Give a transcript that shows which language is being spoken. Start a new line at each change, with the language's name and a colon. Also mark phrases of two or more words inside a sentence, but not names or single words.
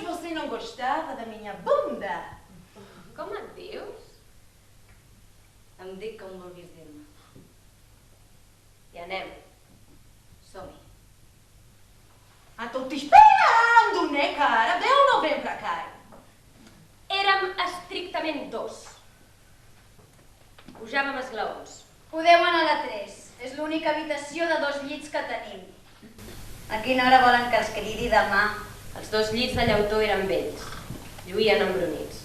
Portuguese: você não gostava da minha bunda?
Catalan: Com et dius? Em dic com vulguis dir-me. I anem. Som-hi.
Portuguese: Tô te esperando, né, cara? Vem ou não vem pra cá?
Catalan: Érem estrictament 2. Pujàvem esglaons. Podeu anar a la 3. És l'única habitació de 2 llits que tenim. A quina hora volen que els cridi demà? Els 2 llits de llautó eren vells. Lluïen embrunits.